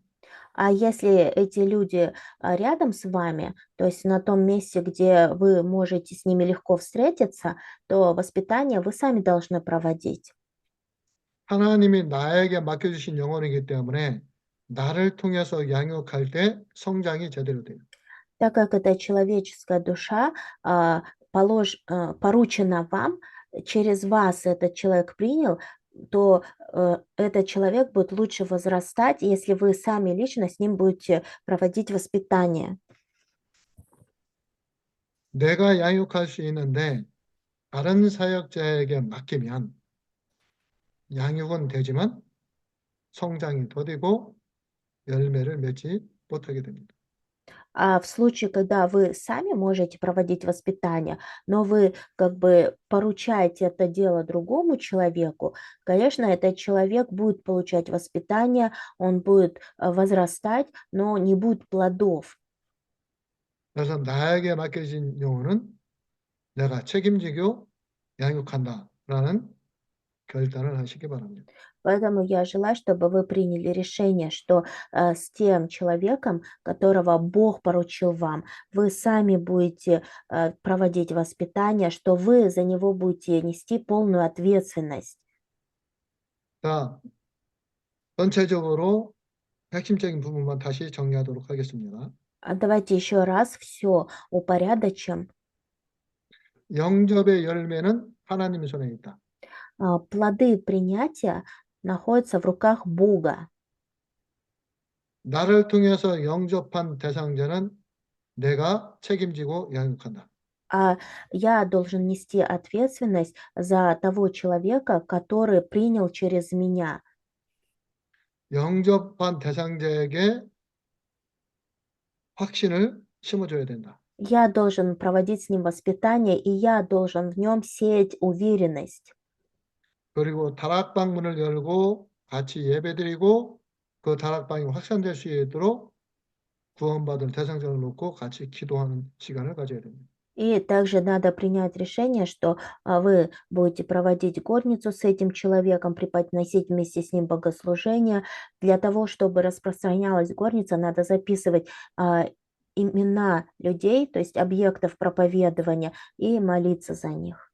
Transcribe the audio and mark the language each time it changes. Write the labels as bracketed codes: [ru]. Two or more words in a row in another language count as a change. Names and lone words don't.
[ru] А если эти люди рядом с вами, то есть на том месте, где вы можете с ними легко встретиться, то воспитание вы сами должны проводить. [ko] 하나님이 나에게 맡겨주신 영혼이기 때문에 나를 통해서 양육할 때 성장이 제대로 돼요. [ru] Так как это человеческая душа, поручена вам, через вас этот человек принял, то этот человек будет лучше возрастать, если вы сами лично с ним будете проводить воспитание. [ko] 내가 양육할 수 있는데 다른 사역자에게 맡기면 양육은 되지만 성장이 더디고 열매를 맺지 못하게 됩니다. [ru] А в случае, когда вы сами можете проводить воспитание, но вы как бы поручаете это дело другому человеку, конечно, этот человек будет получать воспитание, он будет возрастать, но не будет плодов. [ko] 그래서 나에게 맡겨진 영혼은 내가 책임지고 양육한다라는 결단을 하시기 바랍니다. [ru] Поэтому я желаю, чтобы вы приняли решение, что с тем человеком, которого Бог поручил вам, вы сами будете проводить воспитание, что вы за него будете нести полную ответственность. [ko] 자, 전체적으로 핵심적인 부분만 다시 정리하도록 하겠습니다. [ru] Давайте еще раз все упорядочим. [ko] 영접의 열매는 하나님의 손에 있다. [ru] Плоды принятия находятся в руках Бога. [ko] 나를 통해서 영접한 대상자는 내가 책임지고 양육한다. [ru] А я должен нести ответственность за того человека, который принял через меня. [ko] 영접한 대상자에게 확신을 심어줘야 된다. [ru] Я должен проводить с ним воспитание, и я должен в нем сеять уверенность. [ko] 그리고 다락방 문을 열고 같이 예배드리고 그 다락방이 확산될 수 있도록 구원받을 대상자를 놓고 같이 기도하는 시간을 가져야 됩니다. [ru] И также надо принять решение, что вы будете проводить горницу с этим человеком, преподносить вместе с ним богослужение. Для того, чтобы распространялась горница, надо записывать имена людей, то есть объектов проповедования, и молиться за них.